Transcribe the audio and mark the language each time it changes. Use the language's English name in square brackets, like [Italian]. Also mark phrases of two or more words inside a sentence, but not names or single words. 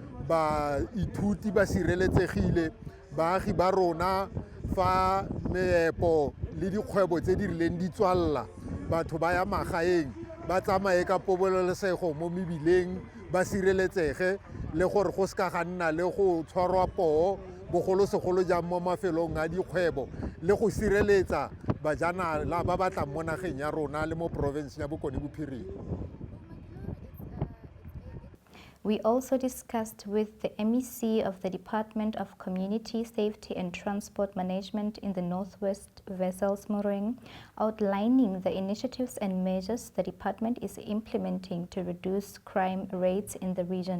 [Tswana] baithuti ba sireletsegile, baagi ba rona fa meepo le dikgwebo tse di rileng di tswalla, batho ba ya magaeng ba tsamaye ka pobolesego mo mebileng, ba sireletsege, le gore go ska ga nna le go tshwarwa poo bogolosegolo jang mo mafelong a dikgwebo, le go sireletsa bajanala ba batlang mo nageng ya rona le mo province ya Bokone Bophirima. [English] We also discussed with the MEC of the Department of Community Safety and Transport Management in the Northwest Wessels-Moring, outlining the initiatives and measures the department is implementing to reduce crime rates in the region.